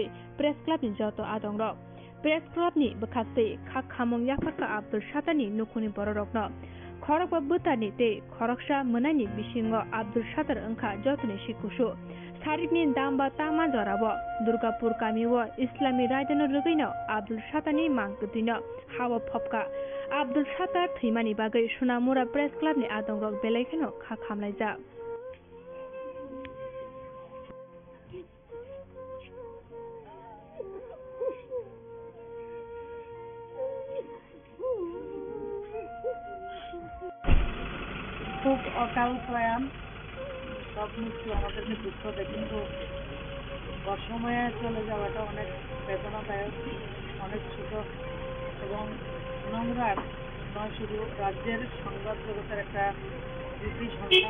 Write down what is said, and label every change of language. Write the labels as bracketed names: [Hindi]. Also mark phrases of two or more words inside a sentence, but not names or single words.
[Kok Borok] Press Club ni joto adongrok Press Club ni bwkhastei khak khamung yafarka Abdul Sattarni nukhuni bororokno khorok ba bwtani tei khoroksa mwnani bisingo Abdul Sattar wngkha jotoni sikusu Sarikni damba tama jorabo Durgapur kamiwo Islami raidano rugino Abdul Sattarni mangkuthino hawa phopka Abdul Sattar thimani bagai Sonamura Press Club ni adongrok belaikhano khak khamlaijak [Bangla] খুব অকাল প্রয়াণ, সব মৃত্যু আমাদেরকে দুঃখ দেয়, কিন্তু অসময়ে চলে যাওয়াটা অনেক বেদনাদায়ক, অনেক ছোট এবং নোংরার নয়, শুধু রাজ্যের সংবাদ জগতের একটা কৃতি সন্তান।